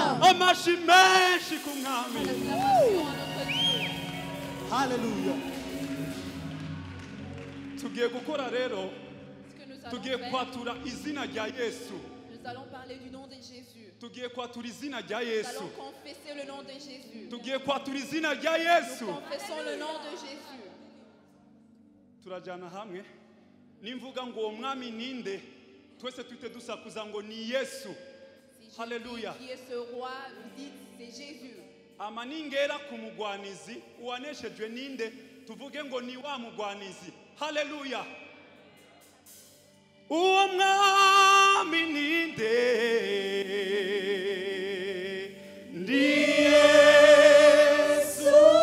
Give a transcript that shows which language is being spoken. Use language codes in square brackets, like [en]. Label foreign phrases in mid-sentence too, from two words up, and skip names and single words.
[rw] amashi menshi ku mwami. [fr] Acclamation à notre Dieu. Hallelujah. [rw] Tugiye gukora rero, [fr] Ce que nous allons [rw] tugiye [fr] faire, [rw] kwatura izina rya Yesu. [fr] nous allons parler du nom de Jésus. [rw] Tugiye kwatura izina rya [fr] Nous [rw] Yesu. [fr] allons confesser le nom de Jésus. [rw] Tugiye kwatura izina rya [fr] Nous [rw] Yesu. [fr] confessons le nom de Jésus. [rw] Turajyana hamwe. Nimvuga ngo uwo mwami ninde, twese tuhite dusakuza ngo ni Yesu. [fr] Si je Hallelujah. dis qui est ce roi, vous dites c'est Jésus. [rw] Amaningera ku mugwanizi uwaneshejwe ninde, tuvuge ngo ni wa mugwanizi. Haleluya. Uwo mwami ninde, ndi Yesu.